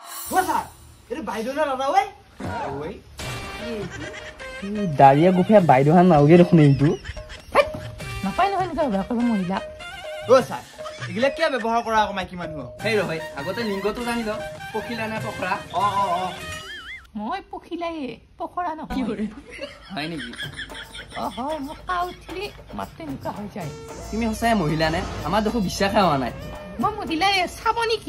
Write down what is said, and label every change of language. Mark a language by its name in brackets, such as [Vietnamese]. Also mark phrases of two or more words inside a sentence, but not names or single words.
[Assamese] স্যার এটা বাইদো না দাদা ওই ওই দাঁড়িয়ে গুফিয়া বাইদেউহান নাওগে দেখোন এইটো নাপায় নহয় এনেকুৱা ব্যৱহাৰ কৰিব মহিলা [Bangla] ও স্যার এগুলা কি ব্যবহার করা [Assamese] আকৌ মাইকী মানুহ সেই ৰহৈ আগতে লিংগটো জানি ল পখিলা নে পখৰা মই পখিলাই পখৰা নহয় হয় নেকি হয় মোক কাউ উঠিলে মাত্ৰ এনেকুৱা হৈ যায় তুমি সঁচাই মহিলা নে আমাৰ দেখো বিশ্বাসে হোৱা নাই মই মহিলাই চাব নেকি